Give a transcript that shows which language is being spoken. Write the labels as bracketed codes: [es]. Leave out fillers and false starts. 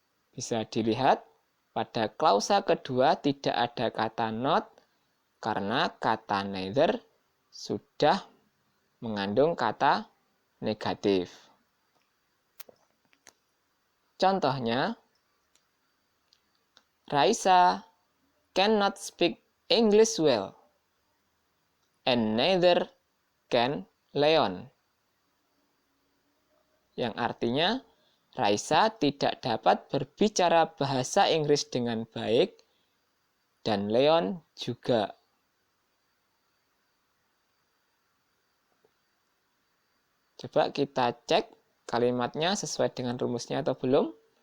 [id] Bisa dilihat, pada klausa kedua tidak ada kata not, karena kata neither sudah mengandung kata negatif. [en] Contohnya, Raisa cannot speak English well, and neither can Leon. [id] Yang artinya, Raisa tidak dapat berbicara bahasa Inggris dengan baik, dan Leon juga. Coba kita cek kalimatnya sesuai dengan rumusnya atau belum.